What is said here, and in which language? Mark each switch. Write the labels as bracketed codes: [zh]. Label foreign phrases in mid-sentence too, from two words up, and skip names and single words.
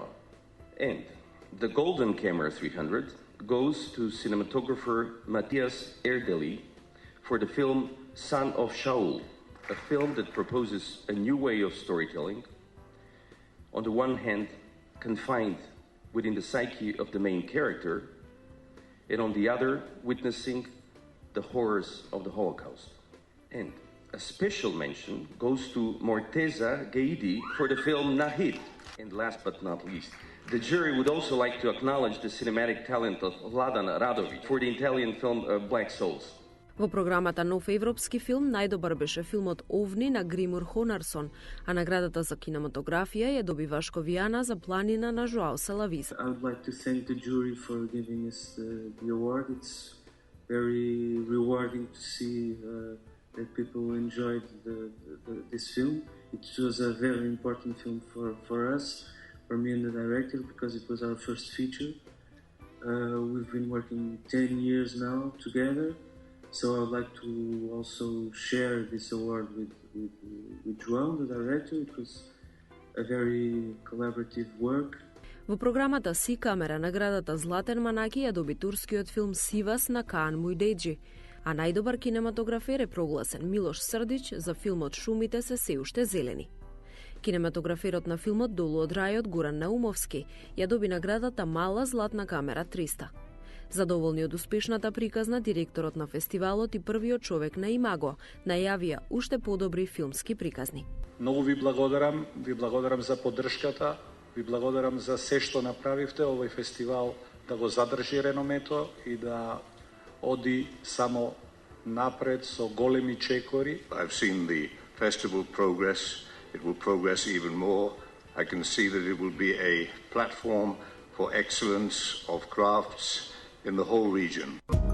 [en] And the Golden Camera 300 goes to cinematographer Matthias Erdely for the film Son of Shaul, a film that proposes a new way of storytelling, on the one hand confined within the psyche of the main character, and on the other witnessing the horrors of the Holocaust. And A special mention goes to Morteza Gaidi for the film Nahid. And last but not least, the jury would also like to acknowledge the cinematic talent of Vladan Radović for the Italian film Black Souls. [mk] Во програмата Нов европски филм најдобар беше филмот Овни на Гримур Хонарсон, а наградата за кинематографија ја доби Вашко Вијана за Планина на Жоао Салавис. [en] I would like to thank the jury for giving us the award. It's very rewarding to see that people enjoyed this film. It was a very important film for us, for me and the director, because it was our first feature. We've been working 10 years now together, so I would like to also share this award with João, the director. It was a very collaborative work. [mk] Во програмата Си камера наградата Златен Манаки ја доби турскиот филм Сивас на Каан Мујдејджи, а најдобар кинематографер е прогласен Милош Срдич за филмот Шумите се уште зелени. Кинематограферот на филмот Долу од рајот Гуран Наумовски ја доби наградата Мала златна камера 300. Задоволни од успешната приказна, директорот на фестивалот и првиот човек на Имаго најавија уште подобри филмски приказни. Многу ви благодарам за поддршката, ви благодарам за се што направивте овој фестивал да го задржи реномето и да оди само напред со големи чекори. [en] I've seen the festival progress. It will progress even more. I can see that it will be a platform for excellence of crafts in the whole region.